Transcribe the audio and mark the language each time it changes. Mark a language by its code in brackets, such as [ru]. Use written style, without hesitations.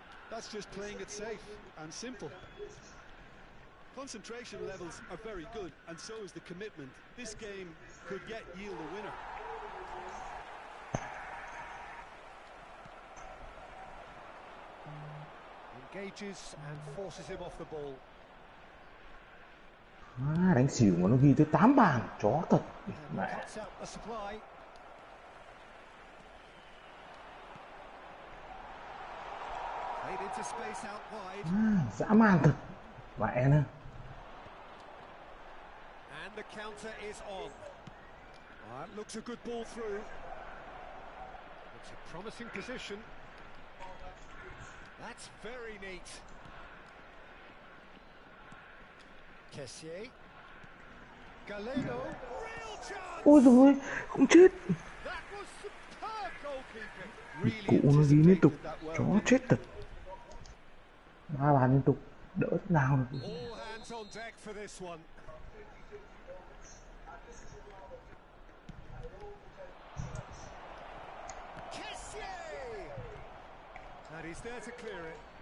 [en] That's just playing it safe and simple. Concentration levels are very good, and so is the commitment. This game could yet yield a winner. Engages and forces him off the ball. [vi] Đánh xỉu mà nó ghi tới 8 bàn, chó thật. [en] And cuts out the supply. Played into space out wide. [vi] Dã man thật. Mẹ nè. [en] And the counter is on. That looks a good ball through. It's a promising position. That's very neat. Kessier. Galeno. Real chance. [vi] Ôi dồi ôi, không chết. [en] That was superb goalkeeping. [vi] Cụ nó ghi liên tục, chó chết thật. 3 bàn liên tục, đỡ thế nào được. [en] All hands on deck for this one. Kessier. And he's there to clear it.